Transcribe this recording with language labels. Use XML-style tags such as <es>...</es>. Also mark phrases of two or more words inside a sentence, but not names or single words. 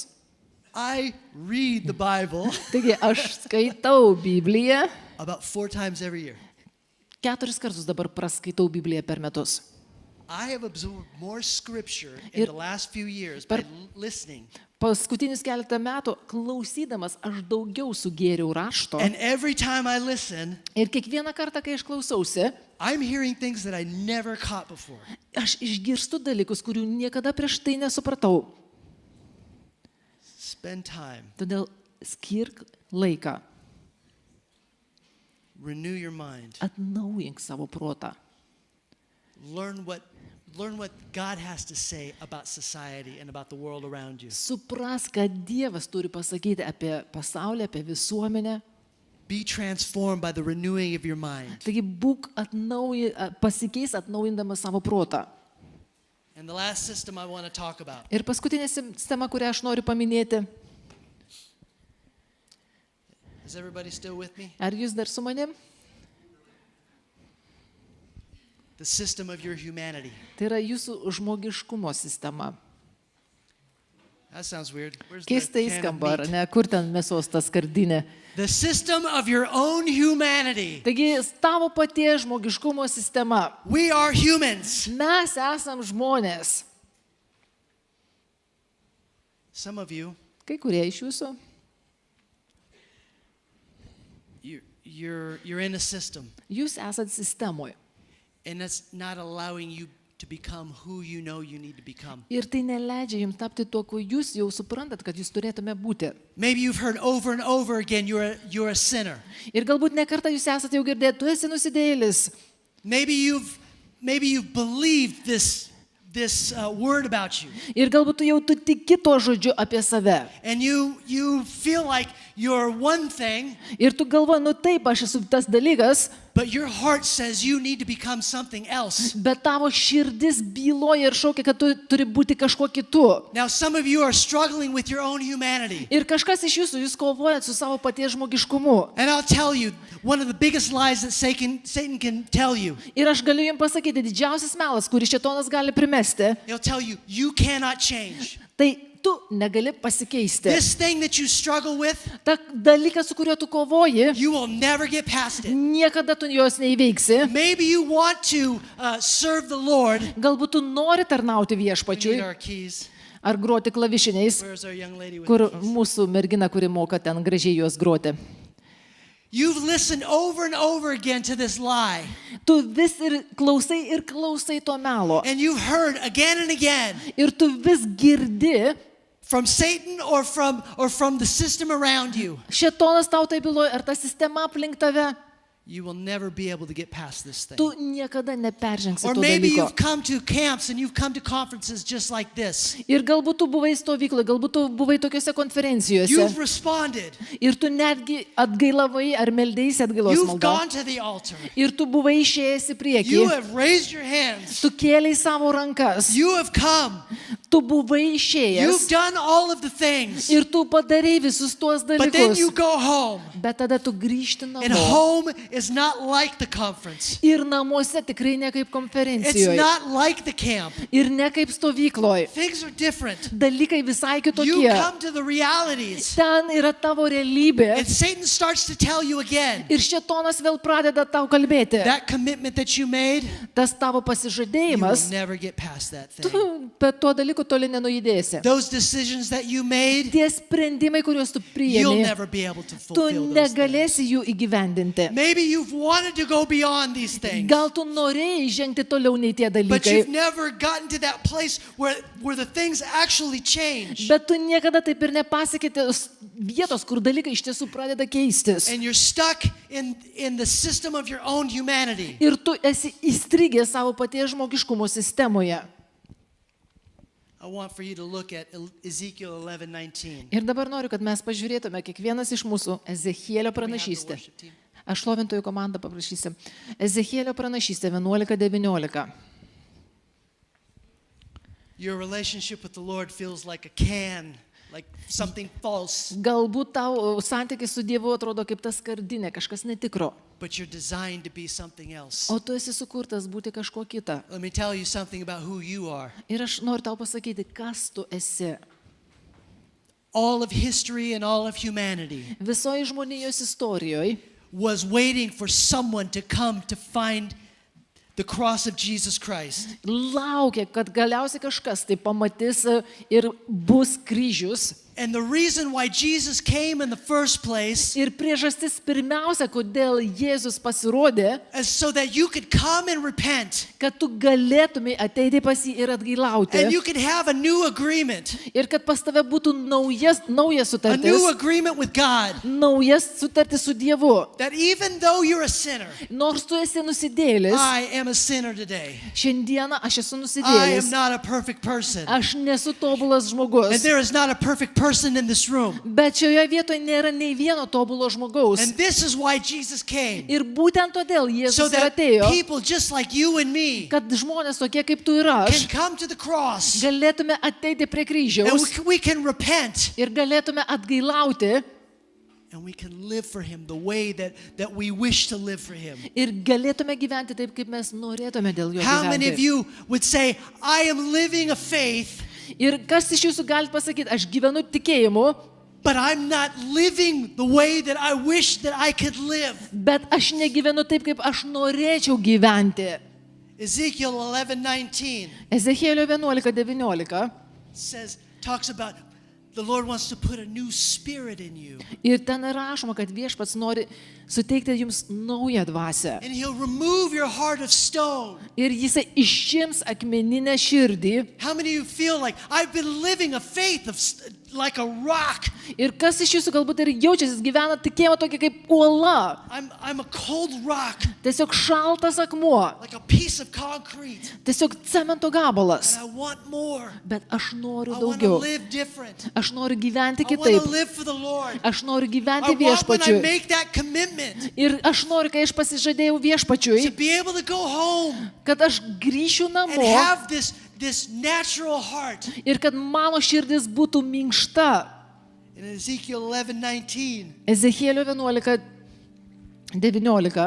<en>I read the Bible</en> <lt>taigi aš skaitau Bibliją,</lt> <en>about 4 times every year.</en> <lt>4 kartus dabar praskaitau Bibliją per metus.</lt> <en>I have absorbed more scripture</en> <lt>Ir</lt> <en>in the last few years by</en> <lt>per-</lt> <en>listening.</en> <lt>Paskutinius keletą metų klausydamas aš daugiau sugėriau rašto.</lt> <en>And every time I listen,</en> <lt>Ir kiekvieną kartą, kai aš klausausi,</lt> <en>I'm hearing things that I never caught before.</en> <lt>aš išgirstu dalykus, kurių niekada prieš tai nesupratau.</lt> <en>Spend time,</en> <lt>Todėl skirk laiką,</lt> <en>renew your mind,</en> <lt>atnaujink savo protą.</lt> <en>learn what God has to say about society and about the world around you.</en> <lt>Supras, ką Dievas turi pasakyti apie pasaulį, apie visuomenę.</lt> <en>Be transformed by the renewing of your mind.</en> <lt>Taigi būk pasikeis atnaujindamas savo protą.</lt> <en>And the last system I want to talk about</en> <lt>Ir paskutinė sistema, kurią aš noriu paminėti.</lt> <en>is everybody still with me?</en> <lt>Ar jūs dar su manim?</lt> <en>The system of your humanity.</en> <lt>Tai yra jūsų žmogiškumo sistema.</lt> <en>That sounds weird. Where's the</en> <lt>Keistai</lt> <en>can of</en> <lt>skamba, ar</lt> <en>meat?</en> <lt>ne? Kur ten mėsos ta skardinė?</lt> <en>The system of your own humanity.</en> <lt>Taigi tavo paties žmogiškumo sistema.</lt> <en>We are humans.</en> <lt>Mes esam žmonės.</lt> <en>Some of you,</en> <lt>Kai kurie iš jūsų,</lt> <en>you're in a system,</en> <lt>jūs esat sistemoje.</lt> <en>and that's not allowing you to become who you know you need to become.</en> <lt>Ir tai neleidžia jums tapti tuo, kuo jūs jau suprantat, kad jūs turėtume būti.</lt> <en>Maybe you've heard over and over again you're a sinner.</en> <lt>Ir galbūt ne kartą jūs esate jau girdėję, tu esi nusidėjėlis.</lt> <en>Maybe you've believed this word about you,</en> <lt>Ir galbūt tu tiki to žodžiu apie save.</lt> <en>and you feel like you're one thing,</en> <lt>Ir tu galvoji, nu taip, aš esu tas dalykas,</lt> <en>but your heart says you need to become something else.</en> <lt>bet tavo širdis byloja ir šaukia, kad tu turi būti kažkuo kitu.</lt> <en>Now, some of you are struggling with your own humanity.</en> <lt>Ir kažkas iš jūsų, jūs kovojat su savo paties žmogiškumu.</lt> <en>And I'll tell you, one of the biggest lies that Satan can tell you,</en> <lt>Ir aš galiu jums pasakyti, didžiausias melas, kurį šėtonas gali primesti,</lt> <en>he'll tell you, you cannot change.</en> <lt>tai tu negali pasikeisti.</lt> <en>This thing that you struggle with,</en> <lt>Ta dalykas, su kuriuo tu kovoji,</lt> <en>you will never get past it.</en> <lt>niekada tu jos neįveiksi.</lt> <en>Maybe you want to serve the Lord.</en> <lt>Galbūt tu nori tarnauti</lt> <en>We need</en> <lt>viešpačiui</lt> <en>our keys.</en> <lt>ar groti klavišiniais,</lt> <en>Where's our young lady with</en> <lt>kur</lt> <en>the keys?</en> <lt>mūsų mergina, kuri moka ten gražiai juos groti.</lt> <en>You've listened over and over again to this lie.</en> <lt>Tu vis ir klausai to melo.</lt> <en>And you've heard again and again</en> <lt>Ir tu vis girdi,</lt> <en>from Satan or from the system around you.</en> <lt>šėtonas tau tai byloja, ar ta sistema aplink tave,</lt> <en>You will never be able to get past this thing.</en> <lt>tu niekada neperžengsi</lt> <en>Or</en> <lt>to</lt> <en>maybe</en> <lt>dalyko.</lt> <en>you've come to camps and you've come to conferences just like this.</en> <lt>Ir galbūt tu buvai stovykloje, galbūt tu buvai tokiose konferencijose.</lt> <en>You've responded.</en> <lt>Ir tu netgi atgailavai ar meldėsi atgailos</lt> <en>You've</en> <lt>maldą.</lt> <en>gone to the altar.</en> <lt>Ir tu buvai išėjęs į priekį.</lt> <en>You have raised your hands.</en> <lt>Tu kėlei savo rankas.</lt> <en>You have come.</en> <lt>Tu buvai</lt> <en>You've</en> <lt>išėjęs.</lt> <en>done all of the things.</en> <lt>Ir tu padarei visus tuos</lt> <en>But then you</en> <lt>dalykus.</lt> <en>go home.</en> <lt>Bet tada tu grįžti</lt> <en>And</en> <lt>namo.</lt> <en>home is not like the conference.</en> <lt>Ir namuose tikrai ne kaip</lt> <en>It's</en> <lt>konferencijoje.</lt> <en>not like the camp.</en> <lt>Ir ne kaip stovykloje.</lt> <en>Things are different.</en> <lt>Dalykai visai</lt> <en>You</en> <lt>kitokie.</lt> <en>come to the realities.</en> <lt>Ten yra tavo realybė.</lt> <en>And Satan starts to tell you again</en> <lt>Ir šėtonas vėl pradeda tau kalbėti.</lt> <en>that commitment that you made,</en> <lt>Tas tavo</lt> <en>you will</en> <lt>pasižadėjimas,</lt> <en>never get past that thing.</en> <lt>tu bet tuo dalyku toli nenujudėsi.</lt> <en>Those decisions that you made,</en> <lt>Tie sprendimai, kuriuos tu</lt> <en>you'll</en> <lt>priėmė,</lt> <en>never be able to</en> <lt>tu</lt> <en>fulfill those things.</en> <lt>negalėsi jų įgyvendinti.</lt> <en>Maybe you've wanted to go beyond these things,</en> <lt>Gal tu norėjai žengti toliau nei tie</lt> <en>but</en> <lt>dalykai,</lt> <en>you've never gotten to that place where the things actually change.</en> <lt>bet tu niekada taip ir nepasiekė tos vietos, kur dalykai iš tiesų pradeda keistis.</lt> <en>And you're stuck in the system of your own humanity.</en> <lt>Ir tu esi įstrigęs savo paties žmogiškumo sistemoje.</lt> <en>I want for you to look at Ezekiel 11:19.</en> <lt>Ir dabar noriu, kad mes pažiūrėtume kiekvienas iš mūsų Ezechielio pranašystę. Aš šlovintojų komandą paprašysiu. Ezechielio pranašystė 11:19.</lt> <en>Your relationship with the Lord feels like a can, like something false,</en> <lt>Galbūt tau santykis su Dievu atrodo kaip ta skardinė, kažkas netikro.</lt> <en>but you're designed to be something else.</en> <lt>O tu esi sukurtas būti kažkuo kita.</lt> <en>Let me tell you something about who you are.</en> <lt>Ir aš noriu tau pasakyti, kas tu esi.</lt> <en>All of history and all of humanity</en> <lt>Visoji žmonijos istorijoje</lt> <en>was waiting for someone to come to find the cross of Jesus Christ.</en> <lt>laukia, kad galiausiai kažkas tai pamatys ir bus kryžius.</lt> <en>And the reason why Jesus came in the first place</en> <lt>Ir priežastis pirmiausia, kodėl Jėzus pasirodė,</lt> <en>is so that you could come and repent.</en> <lt>kad tu galėtumai ateiti pas jį ir atgailauti.</lt> <en>And you could have a new agreement,</en> <lt>Ir kad pas tave būtų nauja</lt> <en>a</en> <lt>sutartis,</lt> <en>new agreement with God.</en> <lt>naujas sutartis su Dievu.</lt> <en>That even though you're a sinner,</en> <lt>Nors tu esi nusidėlis,</lt> <en>I am a sinner today.</en> <lt>šiandieną aš esu</lt> <en>I am</en> <lt>nusidėlis.</lt> <en>not a perfect person.</en> <lt>Aš nesu tobulas</lt> <en>And</en> <lt>žmogus.</lt> <en>there is not a perfect person in this room.</en> <lt>Bet šioje vietoje nėra nei vieno tobulo žmogaus.</lt> <en>And this is why Jesus came.</en> <lt>Ir būtent todėl</lt> <en>So</en> <lt>Jėzus ir</lt> <en>that</en> <lt>atėjo,</lt> <en>people just like you and me</en> <lt>kad žmonės tokie kaip tu ir</lt> <en>can</en> <lt>aš</lt> <en>come to the cross</en> <lt>galėtume ateiti prie</lt> <en>and</en> <lt>kryžiaus</lt> <en>we can repent</en> <lt>ir galėtume atgailauti</lt> <en>and we can live for Him the way that we wish to live for Him.</en> <lt>ir galėtume gyventi taip, kaip mes norėtume dėl jo</lt> <en>How many of</en> <lt>gyventi.</lt> <en>you would say, I am living a faith,</en> <lt>Ir kas iš jūsų galite pasakyti, aš gyvenu tikėjimu,</lt> <en>but I'm not living the way that I wish that I could live?</en> <lt>bet aš negyvenu taip, kaip aš norėčiau gyventi.</lt> <en>Ezekiel 11:19</en> <lt>Ezechielio 11:19.</lt> <en>talks about the Lord wants to put a new spirit in you.</en> <lt>Ir ten rašoma, kad Viešpats nori suteikti jums naują dvasią.</lt> <en>And He'll remove your heart of stone.</en> <lt>Ir jisai išims akmeninę širdį.</lt> <en>How many of you feel like I've been living a faith of like a rock?</en> <lt>Ir kas iš jūsų galbūt ir jaučiasi, gyvena tikėjimą tokį kaip uola.</lt> <en>I'm a cold rock,</en> <lt>Tiesiog šaltas akmuo.</lt> <en>like a piece of concrete.</en> <lt>Tiesiog cemento gabalas.</lt> <en>And I want more.</en> <lt>Bet aš noriu</lt> <en>I want to</en> <lt>daugiau.</lt> <en>live different.</en> <lt>Aš noriu gyventi</lt> <en>I want</en> <lt>kitaip.</lt> <en>to live for the Lord.</en> <lt>Aš noriu</lt> <en>I</en> <lt>gyventi</lt> <en>want when I</en> <lt>Viešpačiui.</lt> <en>make that commitment</en> <lt>Ir aš noriu, kai aš pasižadėjau</lt> <en>to</en> <lt>Viešpačiui,</lt> <en>be able to go home</en> <lt>kad aš grįšiu</lt> <en>and</en> <lt>namo</lt> <en>have this natural heart.</en> <lt>ir kad mano širdis būtų minkšta.</lt> <en>In Ezekiel 11:19</en> <lt>Ezechielio 11:19.</lt>